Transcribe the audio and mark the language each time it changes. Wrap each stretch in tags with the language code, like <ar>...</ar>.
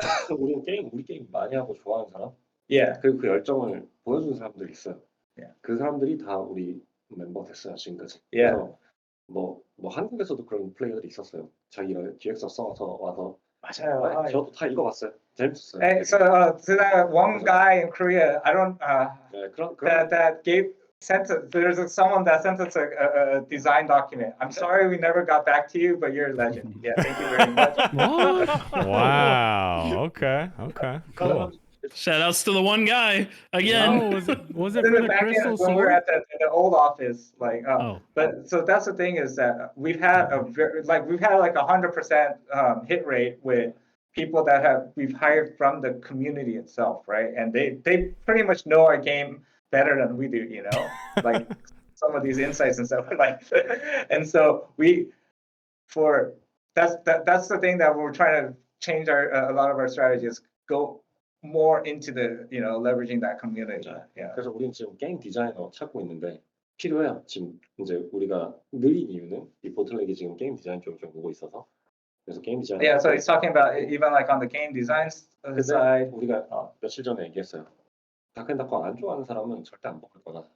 <ko>우리 게임 많이 하고 좋아하는 사람?</ko> <en>Yeah.</en> <ko>그리고 그 열정을 보여주는 사람들이 있어요.</ko> <en>Yeah.</en> <ko>그 사람들이 다 우리 멤버 됐어요, 지금까지.</ko> <en>Yeah.</en> <ko>그래서 뭐 한국에서도 그런 플레이어들이 있었어요. 자기가 기획서 써서 와서. 맞아요. 저도 다 읽어봤어요. 재밌었어요.</ko> <en>Hey, so to that one guy in Korea, I don't</en> <ko>네, 그런</ko> <en>that gave sent us, there's someone that sent us a design document. I'm sorry we never got back to you, but you're a legend. Yeah, thank you very much. Wow. Okay. Cool. Shout outs to the one guy again. Oh, was it for the Back crystal when we were sword? at the old office, like Oh. but so that's the thing is that we've had we've had like 100% hit rate with people that we've hired from the community itself, right? And they pretty much know our game better than we do, you know, like some of these insights and stuff like. And so that's the thing that we're trying to change a lot of our strategies, go more into the leveraging that community. Yeah.</en> <ko>그래서 우리는 지금 게임 디자이너 찾고 있는데 필요해요. 지금 이제 우리가 느린 이유는 이 보틀렉이 지금 게임 디자인 쪽에 좀 오고 있어서 그래서 게임 디자이너.</ko> <en>Yeah, so he's talking about even like on the game design side.</en> <ko>우리가 며칠 전에 얘기했어요. 다크앤다크 안 좋아하는 사람은 절대 안 바꿀 거다.</ko>